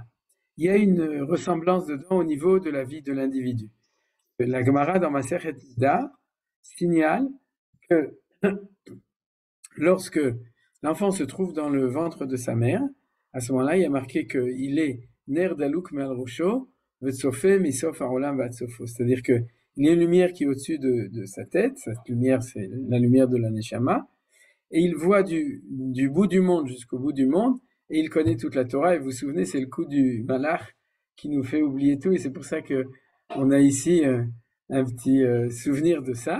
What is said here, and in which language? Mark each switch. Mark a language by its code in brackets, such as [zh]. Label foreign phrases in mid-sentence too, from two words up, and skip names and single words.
[fr] Il y a une ressemblance dedans au niveau de la vie de l'individu. La Gemara dans Masechet Nida signale que lorsque l'enfant se trouve dans le ventre de sa mère, à ce moment-là, il y a marqué qu'il est [he] נר דלוק מעל ראשו וצופה מסוף העולם ועד סופו. [fr] C'est-à-dire qu'il y a une lumière qui est au-dessus de sa tête. Cette lumière, c'est la lumière de la Neshama. Et il voit du bout du monde jusqu'au bout du monde, et il connaît toute la Torah. Et vous vous souvenez, c'est le coup du malach qui nous fait oublier tout. Et c'est pour ça qu'on a ici un petit souvenir de ça.